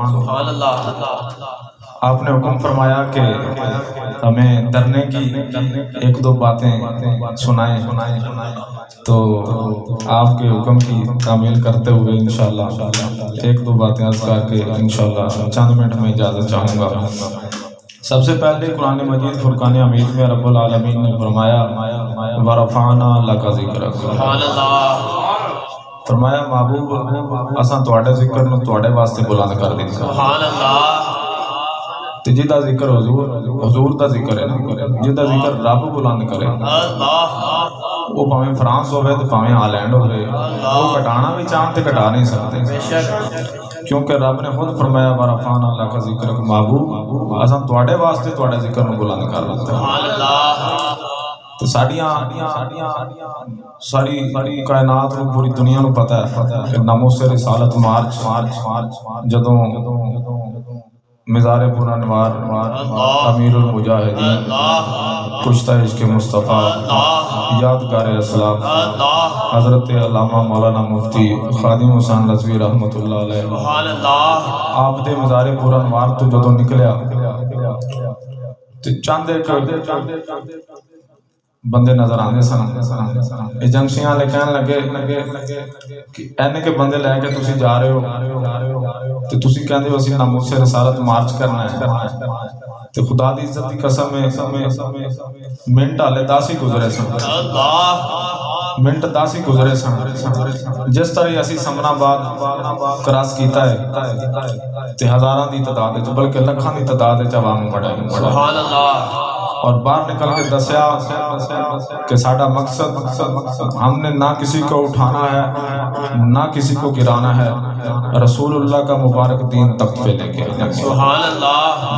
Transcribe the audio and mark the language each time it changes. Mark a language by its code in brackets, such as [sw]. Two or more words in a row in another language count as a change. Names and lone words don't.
[ur] آپ نے حکم فرمایا کہ ہمیں ڈرنے کی ایک دو باتیں سنائیں, تو آپ کے حکم کی تعمیل کرتے ہوئے انشاءاللہ ایک دو باتیں عرض کر کے انشاءاللہ چند منٹ میں اجازت چاہوں گا. سب سے پہلے قرآن مجید فرقان حمید میں [ar] رب العالمین [ur] نے فرمایا [ar] وَرَفَعْنَا لَكَ ذِكْرَكَ. [pa] فرمایا محبوب اساں تواڈے ذکر نو تواڈے واسطے بلند کر دتا. [ar] سبحان اللہ. [pa] تے جدا ذکر حضور دا ذکر ہے نا, جدا ذکر رب بلند کرے. وہ پاویں فرانس ہوئے تو پاویں ہالینڈ ہوئے, وہ کٹانا بھی چاہتے کٹا نہیں سکتے, کیونکہ رب نے خود فرمایا [ar] وَرَفَعْنَا لَكَ ذِكْرَكَ. [pa] محبوب اساں تواڈے واسطے تواڈے ذکر نو بلند کر دیتا. [ar] سبحان اللہ. [pa] تو ساری کائنات نو پوری دنیا نو پتہ ہے کہ ناموس رسالت مارچ جدوں مزار پورا نوار امیر المجاہدین کشتہ عشق مصطفیٰ یادگار اسلام حضرت علامہ مولانا مفتی خادم حسین رضوی [ar] رحمۃ اللہ علیہ [pa] آپ دے مزار پورا نوار تو جدوں نکلیا چند ایک بندے نظر آنے سن. ایجنسیاں والے کہنے لگے کہ اینے کے بندے لے کے تسی جا رہے ہو تے تسی کہندے ہو اسی ناموس رسالت مارچ کرنا ہے, تے خدا دی عزت دی قسم منٹ ہالے 10 ہی گزرے سن. منٹ 10 ہی گزرے سن. جس طرح اسی سمنا آباد کراس کیتا ہے تے ہزاراں دی تعداد وچ بلکہ لکھاں دی تعداد وچ عوام بڑا. [ar] سبحان اللہ. [ur] اور [pa] باہر نکل کے دسیا کہ ساڈا مقصد [ur] ہم نے نہ کسی کو اٹھانا ہے نہ کسی کو گرانا ہے, رسول اللہ کا مبارک دین تخت پہ لے کے. [ar] سبحان اللہ.